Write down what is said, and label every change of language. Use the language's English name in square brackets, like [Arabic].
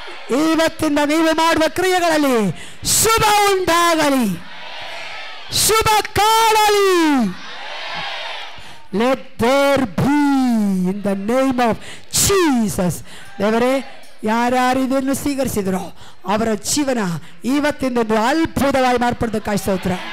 [Kannada] ಇವತ್ತಿಂದ ನೀವು ಮಾಡುವ ಕ್ರಿಯೆಗಳಲ್ಲಿ ಶುಭ ಉಂಟಾಗಲಿ, ಶುಭ ಕಾಣಲಿ. [English] Let there be in the name of Jesus. [Kannada] ದೇವರೇ, ಯಾರ್ಯಾರು ಇದನ್ನು ಸ್ವೀಕರಿಸಿದ್ರು ಅವರ ಜೀವನ ಇವತ್ತಿಂದೊಂದು ಅದ್ಭುತವಾಗಿ ಮಾರ್ಪಡೋದಕ್ಕಾಗಿ ಸ್ತೋತ್ರ.